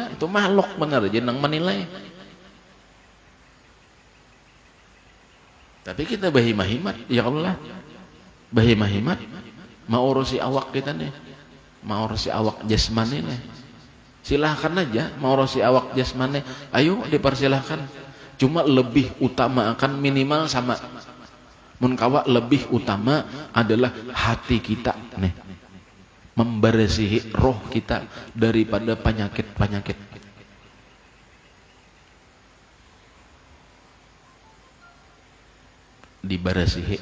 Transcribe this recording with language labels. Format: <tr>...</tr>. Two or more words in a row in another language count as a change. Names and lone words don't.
<bjn>Itu makhluk benar aja nang menilai. Tapi kita bahimahimat,</bjn> <ar>ya Allah.</ar> <bjn>Bahimahimat, mau urusi awak kita nih, mau urusi awak jasmani nih. Silahkan aja, mau urusi awak jasmani.</bjn> <id>Ayo dipersilahkan.</id> <bjn>Cuma lebih utama akan minimal sama. Mun kawa lebih utama adalah hati kita nih, membersihi roh kita daripada penyakit-penyakit. Dibersihi.</bjn>